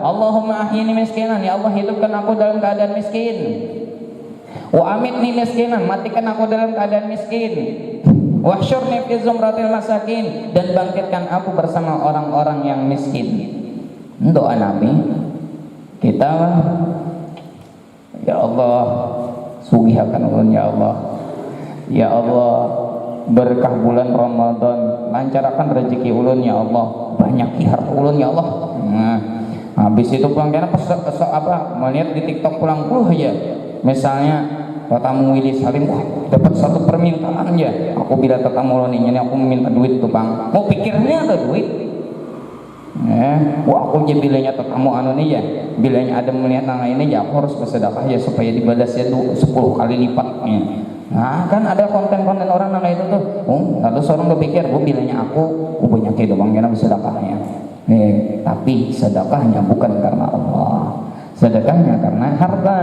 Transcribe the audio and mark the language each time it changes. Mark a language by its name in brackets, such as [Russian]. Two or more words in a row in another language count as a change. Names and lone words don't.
[Arabic] اللهم أحيني مسكينا, يا الله [Indonesian] hidupkan aku dalam keadaan miskin. [Arabic] وأمتني مسكينا, [Indonesian] matikan aku dalam keadaan miskin. [Arabic] واحشرني في زمرة المساكين, [Indonesian] dan bangkitkan aku bersama orang-orang yang miskin. Doa Nabi. [Banjar] Kita [Arabic] يا الله [Banjar] sugihakan ulun [Arabic] يا الله يا الله [Banjar] berkah bulan Ramadan, lancarkan rezeki ulun [Arabic] يا الله, [Banjar] banyak harta ulun [Arabic] يا الله. [Banjar] Habis itu pulang karena melihat di TikTok pulang ya misalnya tetamu Willy Salim dapat satu permintaan ya, aku bila tetamu ulun ini aku meminta duit tuh bang, mau pikirnya ada duit. Wah aku jadi bilanya tetamu anu nih ya, bilanya ada melihat nang ini ya aku harus bersedekah ya supaya dibalasnya 10 kali lipatnya. Nah kan ada konten-konten orang nang itu tuh, lalu seorang berpikir, bilanya aku banyak kayak doang karena bersedekahnya. Tapi sedekahnya bukan karena Allah, sedekahnya karena harta.